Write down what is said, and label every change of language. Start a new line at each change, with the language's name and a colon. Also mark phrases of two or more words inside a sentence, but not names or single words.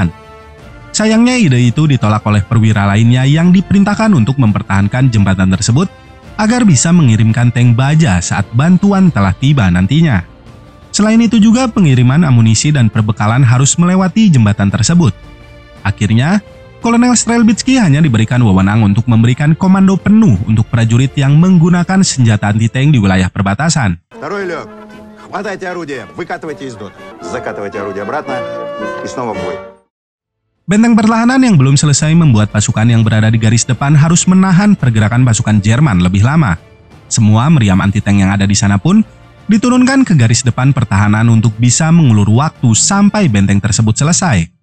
Indonesian: Sayangnya ide itu ditolak oleh perwira lainnya yang diperintahkan untuk mempertahankan jembatan tersebut agar bisa mengirimkan tank baja saat bantuan telah tiba nantinya. Selain itu juga pengiriman amunisi dan perbekalan harus melewati jembatan tersebut. Akhirnya, Kolonel Strelbitsky hanya diberikan wewenang untuk memberikan komando penuh untuk prajurit yang menggunakan senjata anti-tank di wilayah perbatasan.
Russian: Второй лёг. Хватайте орудие, выкатывайте из дота. Закатывайте орудие обратно и снова в бой.
Indonesian: Benteng pertahanan yang belum selesai membuat pasukan yang berada di garis depan harus menahan pergerakan pasukan Jerman lebih lama. Semua meriam anti-tank yang ada di sana pun diturunkan ke garis depan pertahanan untuk bisa mengulur waktu sampai benteng tersebut selesai.